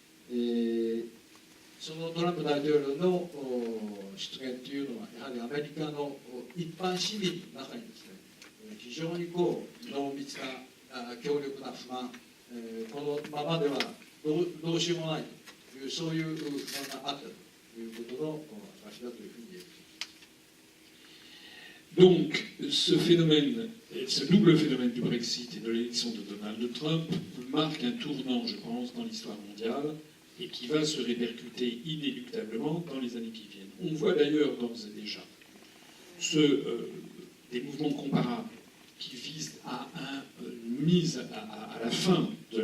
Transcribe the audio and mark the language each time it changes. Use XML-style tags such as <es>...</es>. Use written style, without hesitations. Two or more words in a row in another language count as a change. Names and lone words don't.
<ja>そのトランプ大統領の出現というのは、やはりアメリカの一般市民の中にですね、非常に濃密な強力な不満、このままではどうしようもないという、そういう不満があったということの証だというふうに言える。</ja> <fr>Donc, ce phénomène, ce double phénomène du Brexit et de l'élection de Donald Trump marque un tournant, je pense, dans l'histoire mondiale et qui va se répercuter inéluctablement dans les années qui viennent. On voit d'ailleurs d'ores et déjà des mouvements comparables qui visent à une mise à la fin de</fr>